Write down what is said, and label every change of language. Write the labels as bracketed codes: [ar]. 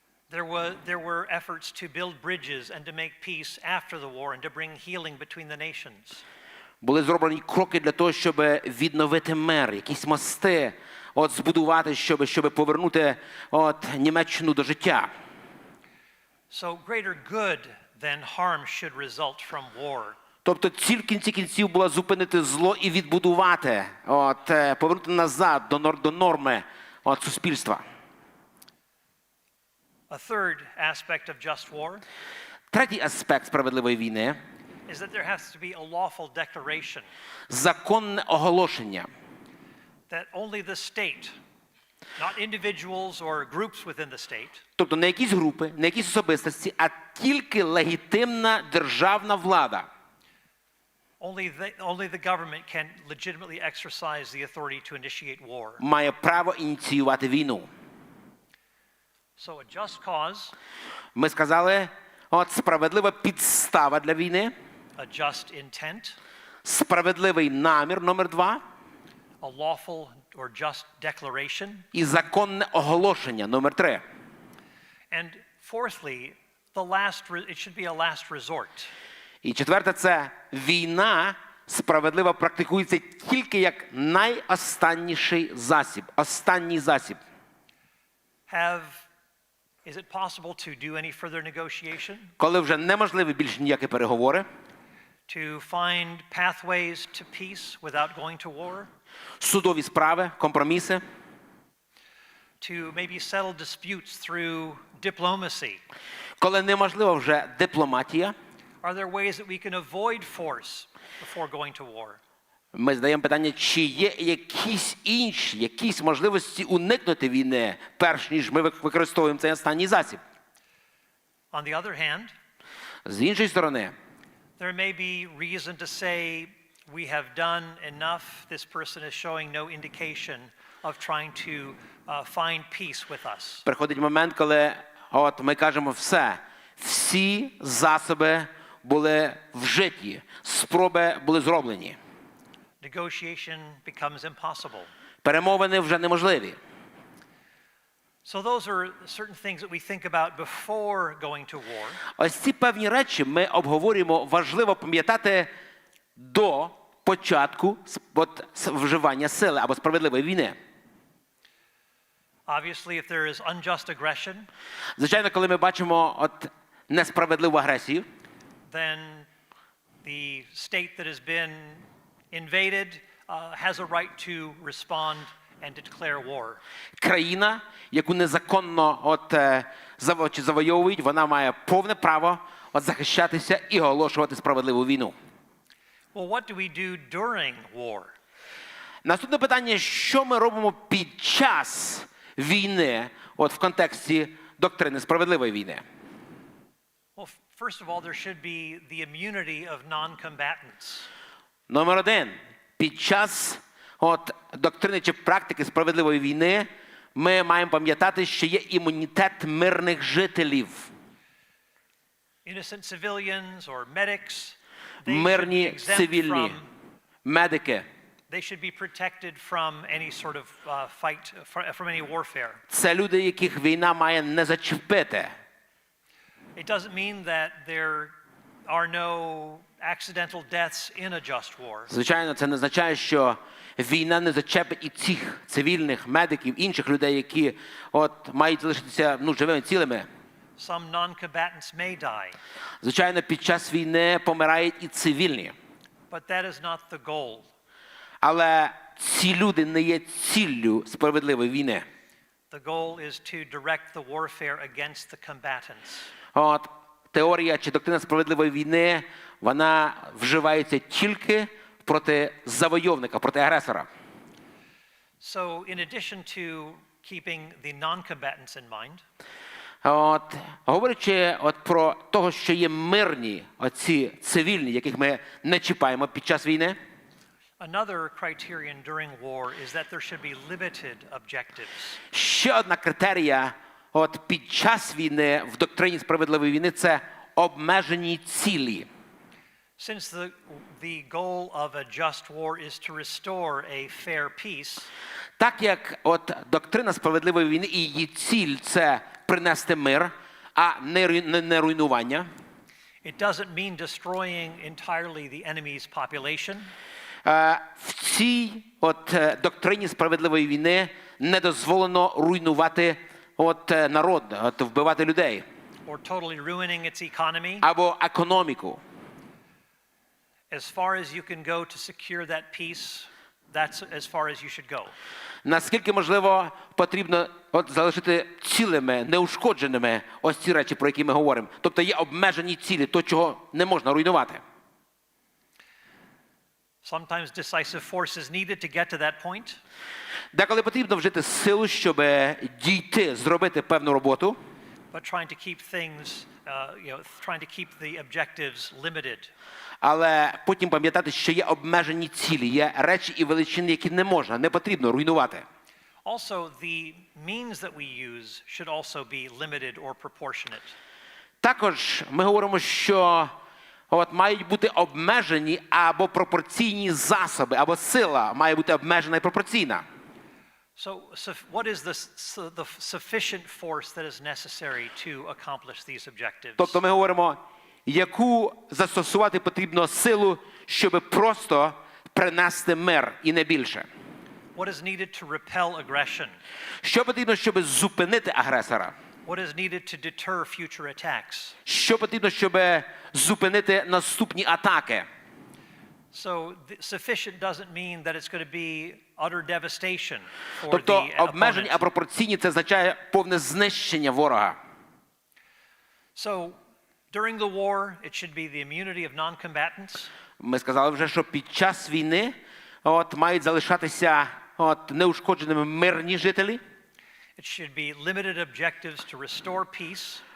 [en] there were efforts to build bridges and to make peace after the war and to bring healing between the nations. [uk] були зроблені кроки для того, щоб відновити мир, якісь мости збудувати, щоб повернути Німеччину до життя. [en] So greater good than harm should result from war. [uk] Тобто ціль в кінці кінців була зупинити зло і відбудувати, повернути назад до норми суспільства. [en] A third aspect of just war [uk] Третій аспект справедливої війни [en] is that there has to be a lawful declaration [uk] – законне оголошення. [en] that only the state, not individuals or groups within the state, [uk] Тобто не якісь групи, не якісь особистості, а тільки легітимна державна влада. [en] only the government can legitimately exercise the authority to initiate war. [uk] Має право ініціювати війну. [en] So a just cause, [uk] Ми сказали, справедлива підстава для війни, [en] a just intent, [uk] справедливий намір, номер 2, [en] a lawful or just declaration, [uk] і законне оголошення, номер 3. [en] and fourthly, it should be a last resort. [uk] І четверте – це війна справедлива практикується тільки як найостанніший засіб, останній засіб. [en] Is it possible to do any further negotiation? [uk] Коли вже неможливі більш ніякі переговори, [en] To find pathways to peace without going to war? [uk] судові справи, компроміси, [en] To maybe settle disputes through diplomacy? [uk] коли неможлива вже дипломатія, [en] Are there ways that we can avoid force before going to war? [uk] ми задаємо питання, чи є якісь можливості уникнути війни, перш ніж ми використовуємо цей останній засіб. [en] On the other hand, [uk] З іншої сторони, [en] there may be reason to say we have done enough. This person is showing no indication of trying to find peace with us. [uk] приходить момент, коли ми кажемо всі засоби були вжиті, спроби були зроблені. [en] Negotiation becomes impossible. [uk] Перемовини вже неможливі. [en] So those are certain things that we think about before going to war. [uk] Ось ці певні речі ми обговорюємо, важливо пам'ятати до початку вживання сили або справедливої війни. [en] Obviously, if there is unjust aggression, [uk] Звичайно, коли ми бачимо несправедливу агресію, [en] then the state that has been invaded has a right to respond and to declare war. [uk] країна, яку незаконно завойовують, вона має повне право захищатися і оголошувати справедливу війну. [en] Well, what do we do during war? [uk] Наступне питання, що ми робимо під час війни, в контексті доктрини справедливої війни? [en] Well, first of all, there should be the immunity of non-combatants. [uk] Номер 1. Під час доктрини чи практики справедливої війни ми маємо пам'ятати, що є імунітет мирних жителів. [en] Innocent civilians or medics, they should be [uk] Мирні, [en] exempt [uk] цивільні, [en] from, [uk] медики. [en] they should be protected from any sort of fight, from any warfare. [uk] Це люди, яких війна має не зачепити. [en] It doesn't mean that there are no accidental deaths in a just war. [uk] Звичайно, це не означає, що війна не зачепить і цих цивільних, медиків, інших людей, які мають залишитися живими, цілими. [en] Some non-combatants may die, [uk] Звичайно, під час війни помирають і цивільні. [en] but that is not the goal. [uk] Але ці люди не є ціллю справедливої війни. [en] The goal is to direct the warfare against the combatants. [uk] Теорія чи доктрина справедливої війни, вона вживається тільки проти завойовника, проти агресора. [en] So in addition to keeping the non-combatants in mind, [uk] Говорячи про того, що є мирні, оці цивільні, яких ми не чіпаємо під час війни, [en] another criterion during war is that there should be limited objectives. [uk] ще одна критерія під час війни в доктрині справедливої війни – це обмежені цілі. [en] Since the goal of a just war is to restore a fair peace, [uk] Так як доктрина справедливої війни і її ціль – це принести мир, а не руйнування. [en] it doesn't mean destroying entirely the enemy's population. [uk] В цій доктрині справедливої війни не дозволено руйнувати народ, вбивати людей. [en] Or totally ruining its economy. [uk] Або економіку. [en] As far as you can go to secure that peace, that's as far as you should go. [uk] Наскільки можливо потрібно залишити цілими, неушкодженими ось ці речі, про які ми говоримо. Тобто є обмежені цілі, то, чого не можна руйнувати. [en] Sometimes decisive force is needed to get to that point. [uk] Деколи потрібно вжити силу, щоб дійти, зробити певну роботу. [en] But trying to keep things, trying to keep the objectives limited. [uk] Але потім пам'ятати, що є обмежені цілі, є речі і величини, які не можна, не потрібно руйнувати. [en] Also, the means that we use should also be limited or proportionate. [uk] Також ми говоримо, що мають бути обмежені або пропорційні засоби, або сила має бути обмежена і пропорційна. [en] So what is the sufficient force that is necessary to accomplish these objectives? [uk] Тобто ми говоримо, яку застосувати потрібно силу, щоб просто принести мир і не більше. [en] What is needed to repel aggression? [uk] Що потрібно, щоб зупинити агресора? [en] What is needed to deter future attacks? [uk] Що потрібно, щоб зупинити наступні атаки? [en] So sufficient doesn't mean that it's going to be utter devastation for [uk] Тобто [en] the [uk] обмежені, а [en] opponent. [uk] пропорційні – це означає повне знищення ворога. [en] So during the war, it should be the immunity of non-combatants. [uk] Ми сказали вже, що під час війни мають залишатися неушкодженими мирні жителі. [en] It should be limited objectives to restore peace.